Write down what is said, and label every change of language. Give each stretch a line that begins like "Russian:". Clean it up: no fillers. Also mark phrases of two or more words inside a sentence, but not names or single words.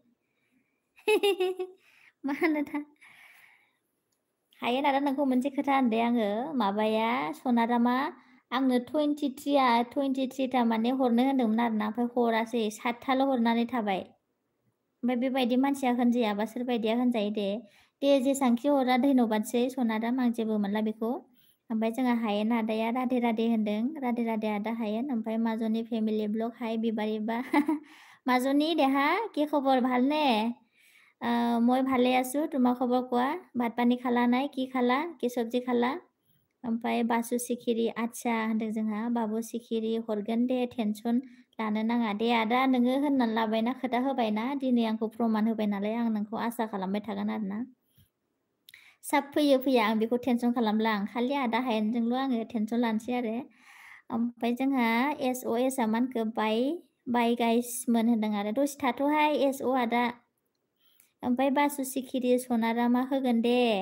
Bodo: मा होनो दा हायेन आदा नोंखौ मोनसे खोथा होनदे आङो माबाया सनारामा आंनो 23था माने हरनो होनदोंमोन आरोना ओमफ्राय हरासै 7थाल' हरनानै थाबाय ओमफ्राय बेबायदि मानसिया होनजायाबा सोरबायदिया होनजायो दे जेसांखि हरा धन्यबादसै सनाराम आं जेबो मोनला बेखौ ओमफ्राय जोंहा हायेन आदाया राधे होनदों राधे आदा हायेन ओमफ्राय মাজনী फेमिलि ब्लग हाय बिबारिबा
Assamese: মাজনী দেহা কি খবৰ ভালনে মই ভালে আছো তোমাৰ খবৰ কোৱা ভাত পানী খালা নাই কি খালা কি চব্জি খাला
Bodo: ओमफ्राय बासु सिखिरि आदसा होनदों जोंहा बाबु सिखिरि हरगोन दे टेनसन लानो नाङा दे आदा नोङो होननानै लाबायना खोथा होबायना दिनै आंखौ प्रमान होबाय नालाय आं नोंखौ आसा खालामबाय थागोन आरोना साब फैया आं बेखौ टेनसन खालामला आं खालि आदा हायेनजोंल' आङो टेनसन लानोसै आरो ओमफ्राय जोंहा SOS आ मानखो बाय गाइसमोन होनदों आरो दसे थाथ'हाय SO आदा ओमफ्राय बासु सिखिरि सनारामा होगोन दे